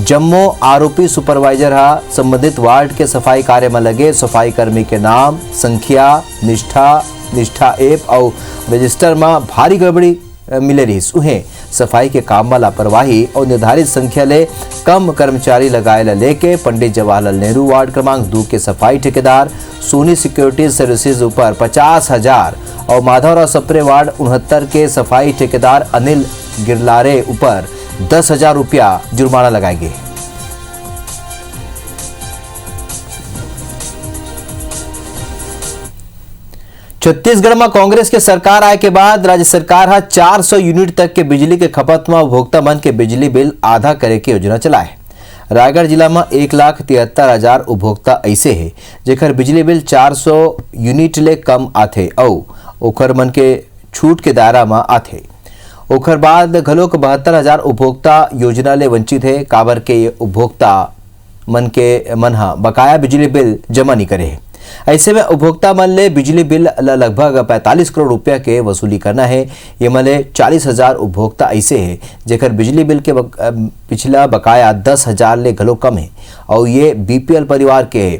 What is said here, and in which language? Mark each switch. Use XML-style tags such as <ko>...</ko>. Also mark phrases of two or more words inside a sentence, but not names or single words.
<hne>जम्मो आरोपी सुपरवाइजर संबंधित वार्ड के सफाई कार्य में लगे सफाई कर्मी के नाम, संख्या, निष्ठा ऐप और रजिस्टर में भारी गड़बड़ी मिले रही। उन्हें सफाई के काम में लापरवाही और निर्धारित संख्या ले कम कर्मचारी लगाए लेके पंडित जवाहरलाल नेहरू वार्ड क्रमांक 2 के सफाई ठेकेदार सोनी सिक्योरिटी सर्विसेज ऊपर 50,000 और माधवराव सप्रे वार्ड 69 के सफाई ठेकेदार अनिल गिरलारे ऊपर 10,000 रुपया जुर्माना लगाए गए। छत्तीसगढ़ में कांग्रेस के सरकार आए के बाद राज्य सरकार 400 यूनिट तक के बिजली के खपत में उपभोक्ता मन के बिजली बिल आधा करे की योजना चलाए। रायगढ़ जिला में 1,73,000 उपभोक्ता ऐसे है जेकर बिजली बिल 400 यूनिट ले कम आथे और ओखर मन के छूट के दायरा में आथे। ओखर बाद घलोक 72,000 उपभोक्ता योजना ले वंचित है, काबर के ये उपभोक्ता मन बकाया बिजली बिल जमा नहीं करे है। ऐसे में उपभोक्ता मन ले बिजली बिल लगभग 45 करोड़ रुपया के वसूली करना है। ये मले 40,000 उपभोक्ता ऐसे है जेकर बिजली बिल के पिछला बकाया 10,000 ले घलो कम है और ये बीपीएल परिवार के है।</hne>